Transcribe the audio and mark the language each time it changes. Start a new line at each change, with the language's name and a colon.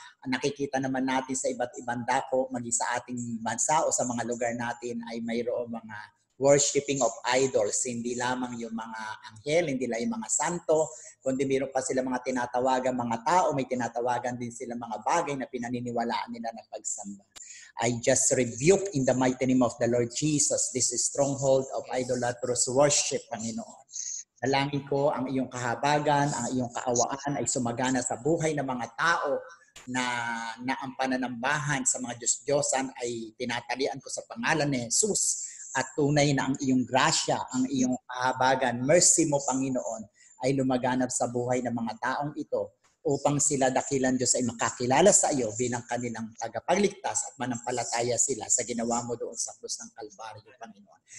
Filipino: Nakikita naman natin sa iba't ibang dako, maging sa ating bansa o sa mga lugar natin ay mayroong mga worshiping of idols. Hindi lamang yung mga anghel, hindi lang yung mga santo, kundi mayroon pa sila mga tinatawagan mga tao, may tinatawagan din sila mga bagay na pinaniniwalaan nila na pagsamba.
English: I just rebuke in the mighty name of the Lord Jesus this stronghold of idolatrous worship,
Filipino: Panginoon. Dalangin ko ang iyong kahabagan, ang iyong kaawaan ay sumagana sa buhay ng mga tao na ang pananambahan sa mga Diyos-Diyosan ay tinatalian ko sa pangalan ni Jesus at tunay na ang iyong grasya, ang iyong kahabagan, mercy mo, Panginoon, ay lumaganap sa buhay ng mga taong ito upang sila dakilan Diyos ay makakilala sa iyo bilang kanilang tagapagligtas at manampalataya sila sa ginawa mo doon sa krus ng Kalbaryo, Panginoon.